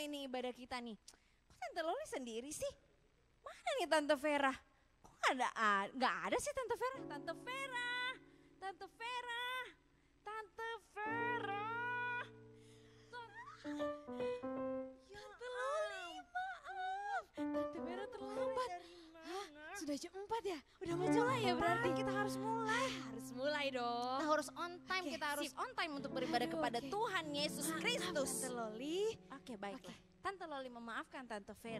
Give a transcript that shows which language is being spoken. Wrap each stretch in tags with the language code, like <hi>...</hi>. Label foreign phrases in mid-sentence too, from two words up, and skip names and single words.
<id>ibadah kita nih. Kok Tante Loli sendiri sih? Mana nih Tante Vera? Kok nggak ada sih Tante Vera? Tante Vera, Tante Vera, Tante Vera. Tante Loli, maaf. Tante Vera terlambat. Hah? Sudah jam 4 ya? Udah mau mulai ya berarti? Kita harus mulai. Harus mulai dong. Kita harus</id> <en>on time,</en> <id>Oke, kita harus sip.</id> <en>on time</en> <id>untuk beribadah Aduh, kepada oke. Tuhan Yesus Kristus. Tante Loli, Oke, baiklah. Tante Loli memaafkan Tante Vera.</id>